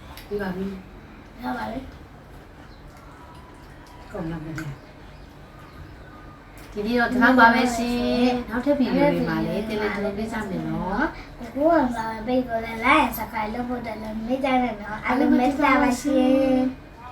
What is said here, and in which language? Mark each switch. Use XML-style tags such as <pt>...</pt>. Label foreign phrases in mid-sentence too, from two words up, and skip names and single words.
<my>ပြီးပါပြီ ဟုတ်ပါလေ ကုန်ရမယ် ဒီနေ့တော့ဒီလောက်ပါပဲရှင်နောက်ထပ်ဗီဒီယိုတွေမှာလည်းတင်လက်တင်ပေးကြမယ်နော် ကိုကလာဘေးကိုလည်း</my> <en>like and subscribe</en> <my>လုပ်ဖို့တက်လို့မေးကြတယ်နော်အားလုံးပဲစားပါရှင်</my>